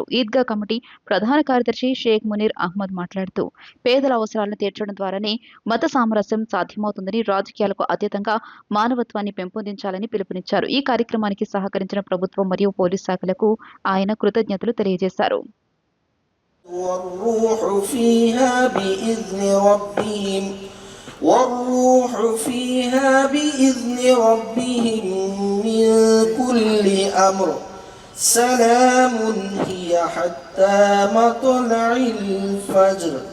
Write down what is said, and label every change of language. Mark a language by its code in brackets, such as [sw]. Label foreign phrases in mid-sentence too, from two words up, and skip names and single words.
[te] ఈద్గా కమిటీ ప్రధాన కార్యదర్శి షేక్ మునీర్ అహ్మద్ మాట్లాడుతూ పేదల అవసరాలను తీర్చడం ద్వారానే మత సామరస్యం సాధ్యమవుతుందని, రాజకీయాలకు అతీతంగా మానవత్వాన్ని పెంపొందించాలని పిలుపునిచ్చారు. ఈ కార్యక్రమానికి సహకరించిన ప్రభుత్వం మరియు పోలీస్ శాఖలకు ఆయన కృతజ్ఞతలు తెలియజేశారు. [ar] والروح فيها بإذن ربهم من كل أمر سلام هي حتى مطلع الفجر